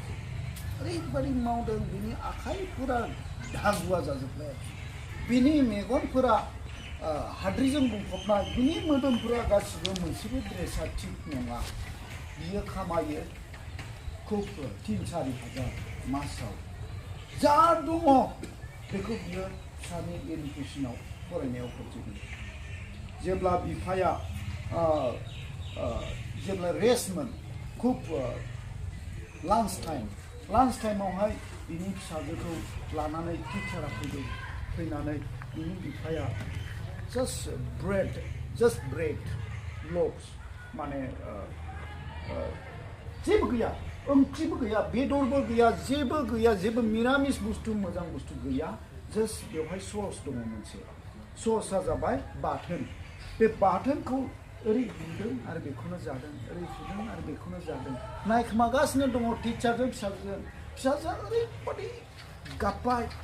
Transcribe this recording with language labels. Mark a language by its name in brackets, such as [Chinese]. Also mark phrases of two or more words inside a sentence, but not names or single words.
[Bodo] ओरैबायदि मावदों बिनि आखाइफोरा धागुवा जाजोबबाय बिनि मेगनफोरा हाद्रिजों बुंफबनाय बिनि मोदोमफोरा गासिबो मोनसेबो ड्रेसा थिग नङा बियो खामायो खुब 3-4 हाजार मासाव जा दङ बेखौ बियो फिसानि एडुकेशनाव फरायनायाव खरचो जेब्ला बिफाया जेब्ला रेस्टमोन खुब लान्च टाइमावहाय बिनि फिसाजोखौ लानानै टिचारा फैनानै बिनि बिफाया [English] just bread loaves [Bodo] माने जेबो गैया ओंख्रिबो गैया बेदरबो गैया जेबो मिरामिस बुस्थु मोजां बुस्थु गैया जस्ट बेवहाय सस दङ मोनसे ससआ जाबाय बाथोन बे बाथोनखौ ओरै बुदों आरो बेखौनो जादों ओरै बुदों आरो बेखौनो जादों नायखोमागासिनो दङ टिचारजों फिसाजोआ ओरैबायदि गाबबाय